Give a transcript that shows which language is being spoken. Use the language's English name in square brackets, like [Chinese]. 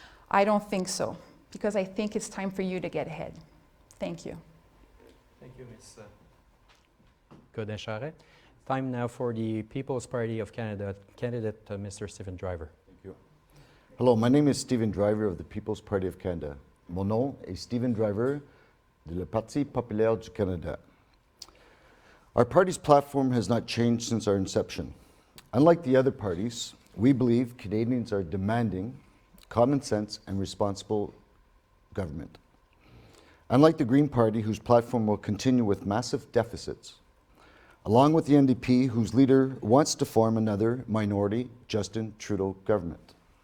[English] I don't think so, because I think it's time for you to get ahead. Thank you. Thank you, Ms. Godin-Charret. Time now for the People's Party of Canada candidate, Mr. Stephen Driver. Thank you. Hello, my name is Stephen Driver of the People's Party of Canada. [French] Mon nom est Stephen Driver de le Parti populaire du Canada. [English] Our party's platform has not changed since our inception. Unlike the other parties, we believe Canadians are demanding common sense and responsible government. Unlike the Green Party, whose platform will continue with massive deficits, along with the NDP, whose leader wants to form another minority Justin Trudeau government.